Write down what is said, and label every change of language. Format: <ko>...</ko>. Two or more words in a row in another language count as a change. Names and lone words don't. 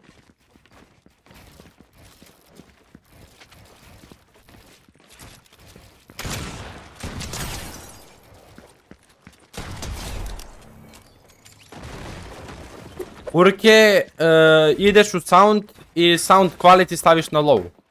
<sr>Urke, ideš u sound i</sr> <en>sound quality</en> <sr>staviš na low.</sr>